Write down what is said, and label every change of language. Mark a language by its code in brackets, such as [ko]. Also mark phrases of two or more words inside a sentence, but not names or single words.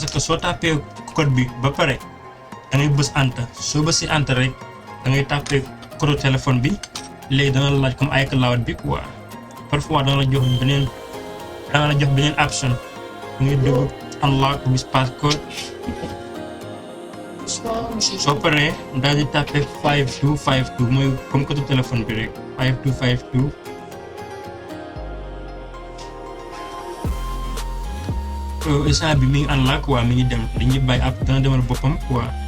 [wo] que soo tapé code bi ba pare da ngay bës enter soo bësee enter rek da ngay tapé code téléphone bi léegi dana la laaj comme iCloud bi quoi parfois dana la jox beneen option ngay dugg [en] unlock with passcode [wo] soo paree daal di tapé 5252 mooy comme code téléphone bi rek 5252 instant bi mi ngi unlock quoi mi ngi dem dañuy bàyyi app dana demal boppam quoi